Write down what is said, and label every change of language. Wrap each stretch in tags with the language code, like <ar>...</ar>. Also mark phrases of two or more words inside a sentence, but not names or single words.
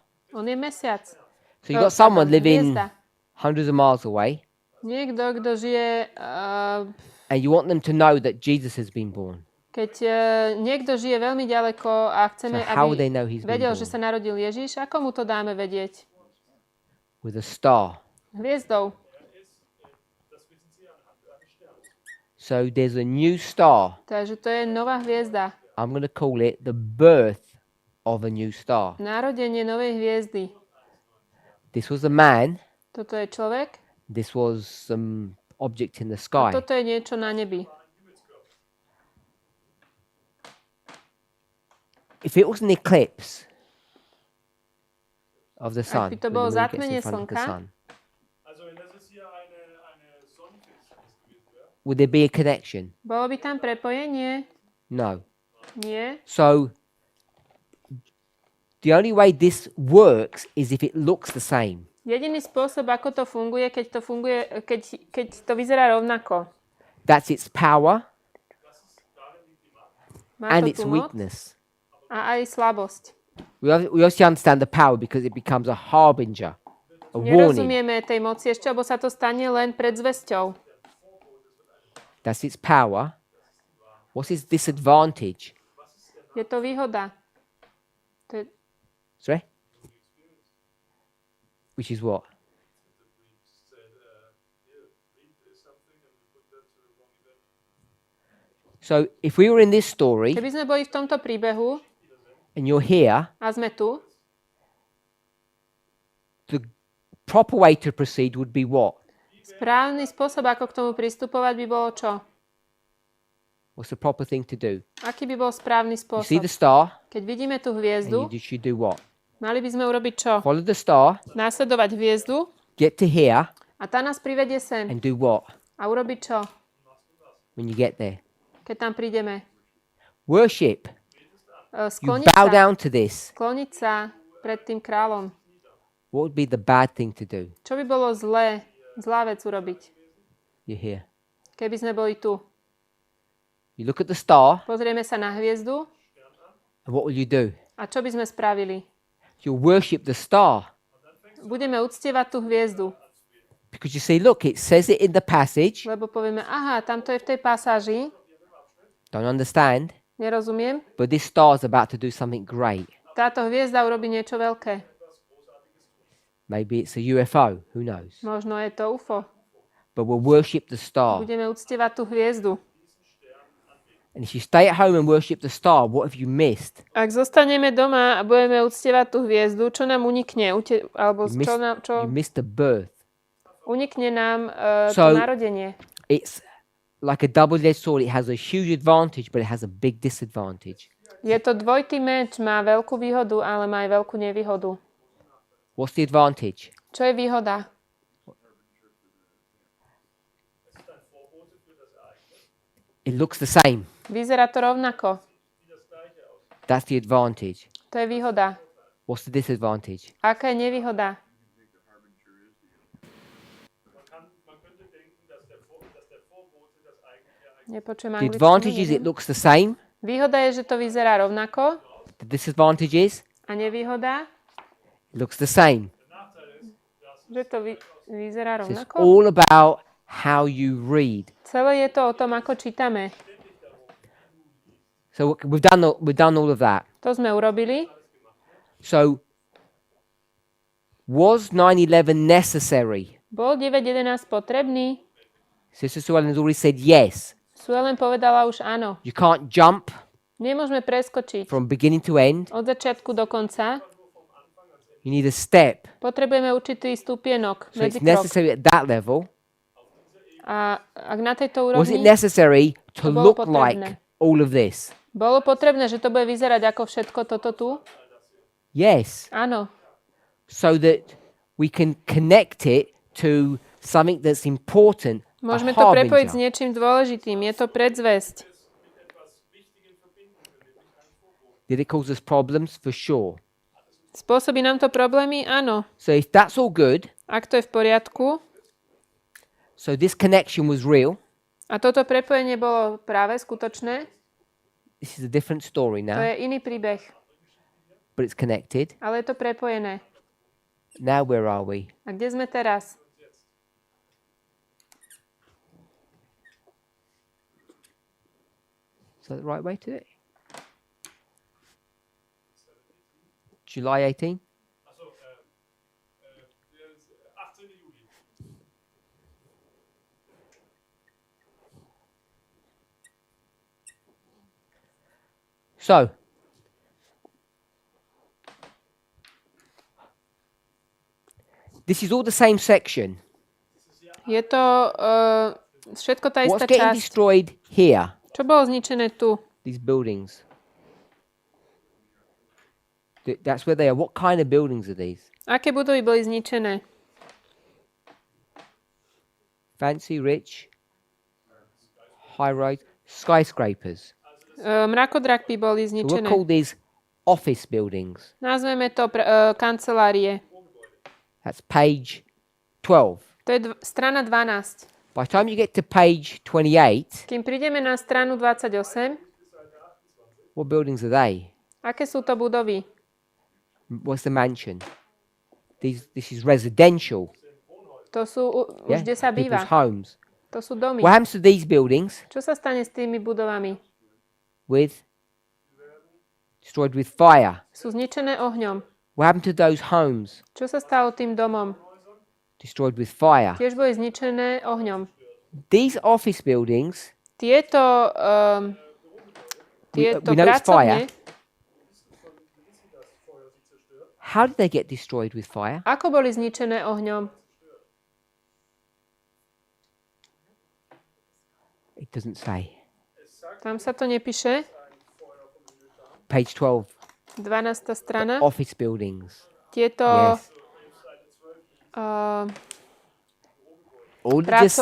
<sk>On je mesiac.</sk> <en>So you've got someone living</en> <sk>Hviezda.</sk> <en>hundreds of miles away,</en> <sk>Niekto, kto žije,</sk> <en>and you want them to know that Jesus has been born.</en> <sk>keď niekto žije veľmi ďaleko a chceme,</sk> <en>So how would they</en> <sk>aby</sk> <en>know he's been</en> <sk>vedel,</sk> <en>born?</en> <sk>že sa narodil Ježiš, ako mu to dáme vedieť?</sk> <en>With a star.</en> <sk>Hviezdou.</sk> <en>So there's a new star.</en> <sk>Takže to je nová hviezda.</sk> <en>I'm going to call it the birth of a new star.</en> <sk>Narodenie novej hviezdy.</sk> <en>This was a man.</en> <sk>Toto je človek</sk> <en>This was some object in the</en> <sk>a</sk> <en>sky.</en> <sk>toto je niečo na nebi.</sk> <en>If it was an eclipse of the</en> <sk>Ak</sk> <en>sun,</en> <sk>by to</sk> <en>when</en> <sk>bolo</sk> <en>the moon gets in</en> <sk>zatmenie</sk> <en>front of the</en> <sk>slnka,</sk> <en>sun,</en> <de>Also wenn das jetzt hier eine Sonnenfinsternis gewesen wäre,</de> <en>would there be a connection?</en> <sk>bolo by tam prepojenie?</sk> <en>No.</en> <sk>Nie.</sk> <en>So the only way this works is if it looks the same.</en> <sk>Jediný spôsob, ako to funguje, keď to vyzerá rovnako.</sk> <en>That's its power</en> <sk>Má</sk> <en>and</en> <sk>to</sk> <en>its</en> <sk>tú moc</sk> <en>weakness.</en> <sk>a aj slabosť.</sk> <en>We obviously understand the power because it becomes a harbinger, a warning.</en> <sk>Nerozumieme tej moci ešte, lebo sa to stane len pred zvesťou.</sk> <en>That's its power. What's its disadvantage?</en> <sk>Je to výhoda. To je,</sk> <en>Sorry? Which is what? So if we were in this story</en> <sk>keby sme boli v tomto príbehu</sk> <en>and you're here,</en> <sk>a sme tu,</sk> <en>the proper way to proceed would be what?</en> <sk>správny spôsob, ako k tomu pristupovať, by bolo čo?</sk> <en>What's the proper thing to do?</en> <sk>Aký by bol správny</sk> <en>You see</en> <sk>spôsob?</sk> <en>the star</en> <sk>Keď vidíme tú</sk> <en>and</en> <sk>hviezdu,</sk> <en>you should do what?</en> <sk>mali by sme urobiť čo?</sk> <en>Follow the star,</en> <sk>Následovať hviezdu</sk> <en>get to here</en> <sk>a tá nás privedie sem.</sk> <en>and do what</en> <sk>A urobiť čo?</sk> <en>when you get there?</en> <sk>Keď tam prídeme?</sk> <en>Worship. You</en> <sk>Skloniť</sk> <en>bow</en> <sk>sa.</sk> <en>down to this.</en> <sk>Skloniť sa pred tým kráľom.</sk> <en>What would be the bad thing to do?</en> <sk>Čo by bolo zlá vec urobiť,</sk> <en>You're here.</en> <sk>keby sme boli tu?</sk> <en>You look at the star</en> <sk>Pozrieme sa na hviezdu</sk> <en>and what will you do?</en> <sk>a čo by sme spravili?</sk> <en>You'll worship the star.</en> <sk>Budeme uctievať tú hviezdu,</sk> <en>Because you see, look, it says it in the passage.</en> <sk>lebo povieme, aha, tamto je v tej pasáži,</sk> <en>Don't understand.</en> <sk>nerozumiem,</sk> <en>But this star is about to do something great.</en> <sk>táto hviezda urobí niečo veľké.</sk> <en>Maybe it's a UFO. Who knows?</en> <sk>Možno je to UFO.</sk> <en>But we'll worship the star.</en> <sk>Budeme uctievať tú hviezdu.</sk> <en>And if you stay at home and worship the star, what have you missed?</en> <sk>Ak zostaneme doma a budeme uctievať tú hviezdu, čo nám unikne? Alebo</sk> <en>You missed,</en> <sk>čo</sk> <en>you missed the birth.</en> <sk>unikne nám</sk> <en>So-</en> <sk>to narodenie.</sk> <en>It's like a double-edged sword. It has a huge advantage, but it has a big disadvantage.</en> <sk>Je to dvojitý meč, má veľkú výhodu, ale má aj veľkú nevýhodu.</sk> <en>What's the advantage?</en> <sk>Čo je výhoda?</sk> <en>It looks the same.</en> <sk>Vyzerá to rovnako.</sk> <en>That's the advantage.</en> <sk>To je výhoda.</sk> <en>What's the disadvantage?</en> <sk>Aká je nevýhoda? Nepočujem</sk> <en>The</en> <sk>angličtinu.</sk> <en>advantage is it</en> <sk>neviem.</sk> <en>looks the same.</en> <sk>Výhoda je, že to vyzerá rovnako</sk> <en>The disadvantage is</en> <sk>a nevýhoda,</sk> <en>it looks the same.</en> <sk>že to vyzerá</sk> <en>So it's</en> <sk>rovnako.</sk> <en>all about how you read.</en> <sk>Celé je to o tom, ako čítame.</sk> <en>So we've done all of that.</en> <sk>To sme urobili.</sk> <en>So was 9/11 necessary?</en> <sk>Bol 9.11 potrebný?</sk> <en>Sister Sue Ellen has already said yes.</en> <sk>Sue len povedala už áno.</sk> <en>You can't jump</en> <sk>Nemôžeme preskočiť</sk> <en>from beginning to end.</en> <sk>od začiatku do konca.</sk> <en>You need a step.</en> <sk>Potrebujeme určitý stupienok,</sk> <en>So it's</en> <sk>medzikrok.</sk> <en>necessary at that level.</en> <sk>A ak na tejto</sk> <en>Was it</en> <sk>úrovni</sk> <en>necessary to</en> <sk>To bolo</sk> <en>look like</en> <sk>potrebné.</sk> <en>all of this?</en> <sk>bolo potrebné, že to bude vyzerať ako všetko toto tu?</sk> <en>Yes.</en> <sk>Áno.</sk> <en>so that we can connect it to something that's important.</en> <sk>Môžeme a to prepojiť s</sk> <en>harbinger.</en> <sk>niečím dôležitým. Je to predzvesť.</sk> <en>Did it cause us problems? For sure.</en> <sk>Spôsobí nám to problémy? Áno.</sk> <en>So if that's all good,</en> <sk>Ak to je v poriadku,</sk> <en>so this connection was real.</en> <sk>a toto prepojenie bolo práve skutočné,</sk> <en>This is a different story</en> <sk>to</sk> <en>now,</en> <sk>je iný príbeh,</sk> <en>but it's connected.</en> <sk>ale je to prepojené.</sk> <en>Now where are we?</en> <sk>A kde sme teraz?</sk> <en>Is that the right way to do it? July 18?</en> <de>Also, der ist 18. Juli.</de> <en>So, this is all the same section.</en> <sk>Je to všetko tá</sk> <en>What's</en> <sk>istá</sk> <en>getting</en> <sk>časť.</sk> <en>destroyed here?</en> <sk>Čo bolo zničené tu?</sk> <en>These buildings. That's where they are. What kind of buildings are these?</en> <sk>Aké budovy boli zničené?</sk> <en>Fancy, rich, high rise, skyscrapers.</en> <sk>Mrakodrakpy boli</sk> <en>So we'll</en> <sk>zničené.</sk> <en>call these office buildings.</en> <sk>Nazveme to kancelárie.</sk> <en>That's page 12.</en> <sk>To je strana 12.</sk> <en>By the time you get to page 28,</en> <sk>Kým prídeme na stranu 28,</sk> <en>what buildings are they?</en> <sk>aké sú to budovy?</sk> <en>What's the mansion? This is residential.</en> <sk>To sú už kde sa býva.</sk> <en>People's homes.</en> <sk>To sú domy.</sk> <en>What happens to these buildings?</en> <sk>Čo sa stane s tými budovami?</sk> <en>Destroyed with fire.</en> <sk>Sú zničené ohňom.</sk> <en>What happened to those homes?</en> <sk>Čo sa stalo tým domom?</sk> <en>Destroyed with fire.</en> <sk>Tiež boli zničené ohňom.</sk> <en>These office buildings,</en> <sk>Tieto</sk> <en>we know it's</en> <sk>pracovne,</sk> <en>how did they get destroyed with fire?</en> <sk>ako boli zničené ohňom?</sk> <en>It doesn't say.</en> <sk>Tam sa to nepíše.</sk> <en>Page 12.</en> <sk>12. strana.</sk> <en>Office buildings.</en> <sk>Tieto</sk> <en>Yes. All it just</en>